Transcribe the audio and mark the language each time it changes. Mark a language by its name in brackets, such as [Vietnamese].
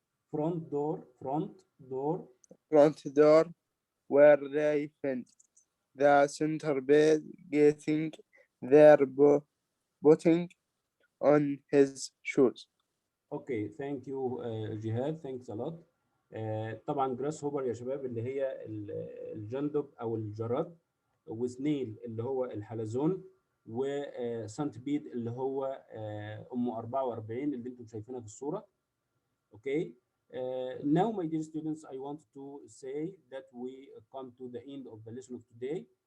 [English] front door where they find the centipede getting their putting on his shoes. Okay, thank you Jihad, thanks a lot. [Arabic] طبعا جراس هوبر يا شباب اللي هي الجندب او الجراد, وسنيل اللي هو الحلزون, وسانتبيد اللي هو ام 44 اللي انتم شايفينها في الصوره. [English] Okay, now my dear students, I want to say that we come to the end of the lesson of today.